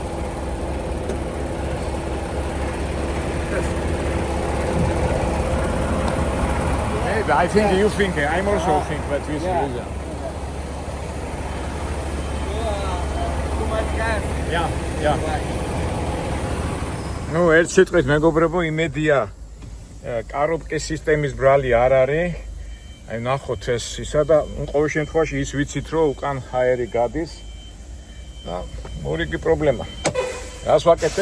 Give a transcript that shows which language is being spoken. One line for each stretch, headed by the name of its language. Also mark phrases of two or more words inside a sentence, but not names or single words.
English: Maybe. I think you think. I'm also think, but we see. Yeah. Too much gas. Yeah, yeah.
Georgian: Ну, ერთ სიტყვით მეგობრებო, იმედია კარობკის სისტემის ბრალი არ არის. აი ნახოთ ეს ისა და ყოველ შემთხვევაში ის ვიცით, რომ უკან ჰაერი გადის. და მორიგი პრობლემა. რას ვაკეთებ?